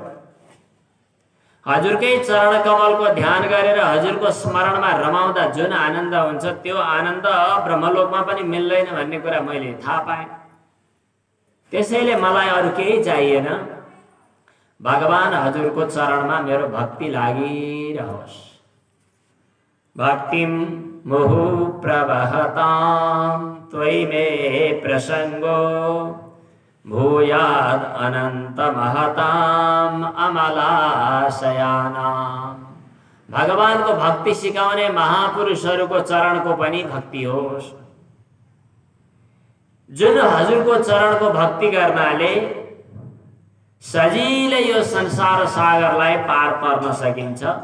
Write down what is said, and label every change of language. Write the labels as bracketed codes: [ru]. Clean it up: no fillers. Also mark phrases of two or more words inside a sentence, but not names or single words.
[ne] हजुरकै चरण कमलको ध्यान गरेर हजुरको स्मरणमा रमाउँदा जुन आनन्द हुन्छ, त्यो आनन्द ब्रह्मलोकमा पनि मिल्दैन भन्ने कुरा मैले थाहा पाएँ। त्यसैले मलाई अरू केही चाहिएन। भगवान हजुरको चरणमा मेरो भक्ति लागिरहोस्। [sa] भक्तिं मुहु प्रवहतां त्वयि मे प्रसंगो भूयाद अनंत महताम अमलाशयानाम। [ne] भगवानको भक्ति सिकाउने महापुरुषहरूको चरणको पनि भक्ति होस्। जुन हजुरको चरणको भक्ति गर्नाले सजिलै यो संसार सागरलाई पार पर्न सकिन्छ।